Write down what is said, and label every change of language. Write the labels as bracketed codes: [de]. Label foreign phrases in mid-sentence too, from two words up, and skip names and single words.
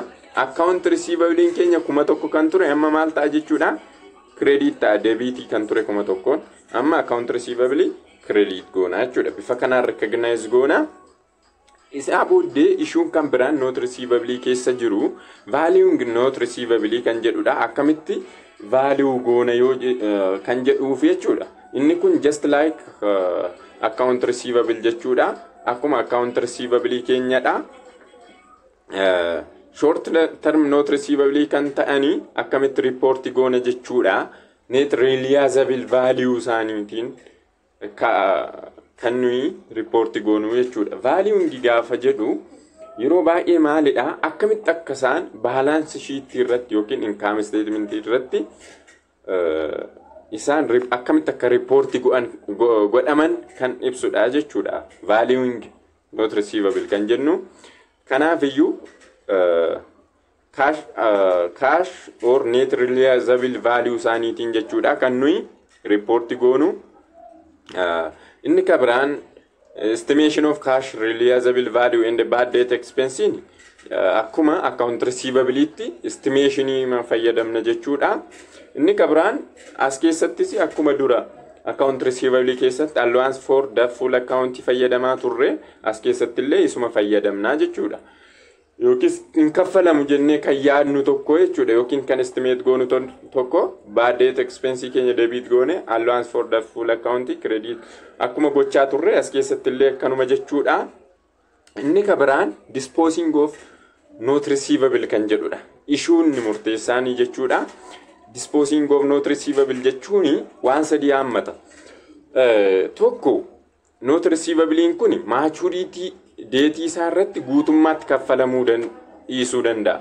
[en] Account receivable [om] keenya kuma tokko kan ture amma maal ta'a jechuudha credit ta'a debit kan ture kuma tokkoon amma [en] account receivable [om] credit goona jechuudha. Bifa kanaan recognize goona. Isa booddee issuun kan biraan [en] note receivable [om] keessa jiru [en] value note receivable [om] kan jedhudha. Akkamitti value goona yoo kan jedhuuf jechuudha. Inni kun [en] just like account receivable [om] jechuudha. Akkuma [en] account receivable [om] keenyadha. [en] Short term note receivable [om] kan ta'ani akkamitti report goona jechuudha. [en] Net realizable value [om] isaaniitiin kan nuyi report goonu jechuudha. Value gaafa jedhu yeroo baay'ee maalidha akkamitti akka isaan [en] balance sheet [om] irratti yookiin [en] income statement [om] irratti isaan akkamitti akka report godhaman kan ibsudha jechuudha. [en] Value note receivable [om] kan jennu kanaaf iyyuu [en] cash or net realizable value [om] isaaniitiin jechuudha kan nuyi report goonu. Inni kabiraan [en] estimation of cash realizable value and bad debt expense [om] akkuma [en] account receivable [om] itti estimation ma fayyadamna jechuudha. Inni kabiraan as keessattis akkuma dura [en] account receivable [om] keessatti [en] allowance for the full account [om] fayyadamaa turre as keessatti illee isuma fayyadamna jechuudha. Yookiin in kaffalamu jennee kan yaadnu tokko jechuudha yookiin kan estimate goonu tokko [en] bad debt expense [om] keenya debit goone [en] allowance for the full account credit [om] akkuma gochaa turre as keessatti illee kanuma jechuudha. Inni kabiraan [en] disposing of note receivable [om] kan jedhudha. Issuun murteessaanii jechuudha. [en] Disposing of note receivable [om] jechuun waan sadii hammata. Tokko [en] note receivable [om] kun [en] maturity date [om] isaa irratti guutummaatti kaffalamuu dhiisuu danda'a.